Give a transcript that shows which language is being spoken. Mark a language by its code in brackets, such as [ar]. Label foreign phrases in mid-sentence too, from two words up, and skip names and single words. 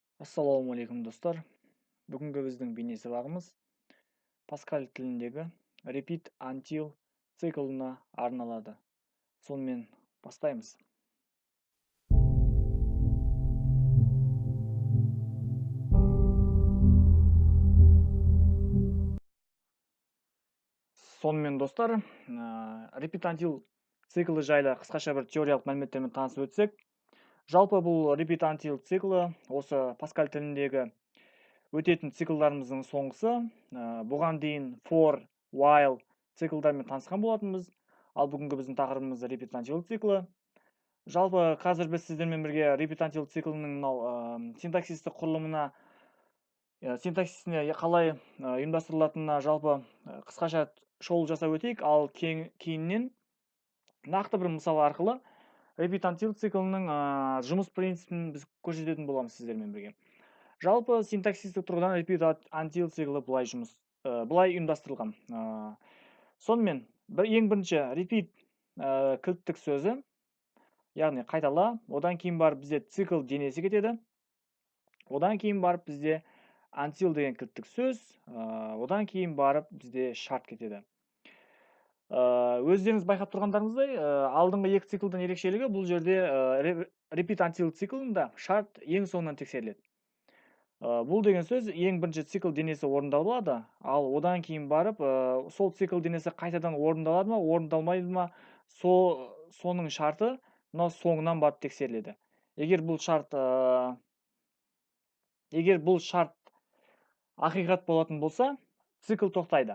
[kk] Ассалаумағалейкум достар. Бүгінгі біздің бейне сабағымыз Паскаль тіліндегі [en] repeat until [kk] циклына арналады. Сонымен бастаймыз. Сонымен достар, [en] repeat until [kk] циклы жайлы қысқаша бір теориялық мәліметтермен танысып өтсек, жалпы бұл [en] repeat until [kk] циклы осы Паскаль тіліндегі өтетін циклдарымыздың соңғысы. Бұған дейін for, while циклдармен танысқан болатынбыз. Ал бүгінгі біздің тақырыбымыз [en] repeat until [kk] циклы. Жалпы қазір біз сіздермен бірге [en] repeat until [kk] циклінің мынау синтаксистік құрылымына, синтаксисіне қалай ұйымдастырылатынына жалпы қысқаша шолу жасап өтейік. Ал кейіннен нақты бір мысал арқылы [en] repeat until [kk] циклінің жұмыс принципін біз көрсететін боламыз сіздермен бірге. Жалпы синтаксистік тұрғыдан [en] repeat until [kk] циклы былай ұйымдастырылған. Сонымен ең бірінші repeat кілттік сөзі, яғни қайтала, одан кейін барып бізде цикл денесі кетеді. Одан кейін барып бізде until деген кілттік сөз, одан кейін барып бізде шарт кетеді. Өздеріңіз байқап тұрғандарыңыздай, алдыңғы екі циклдан ерекшелігі бұл жерде [en] repeat until [kk] циклында шарт ең соңынан тексеріледі. Бұл деген сөз ең бірінші цикл денесі орындалады, ал одан кейін барып сол цикл денесі қайтадан орындалады ма, орындалмайды ма, соның шарты мынау соңынан барып тексеріледі. Егер бұл шарт ақиқат болатын болса, цикл тоқтайды.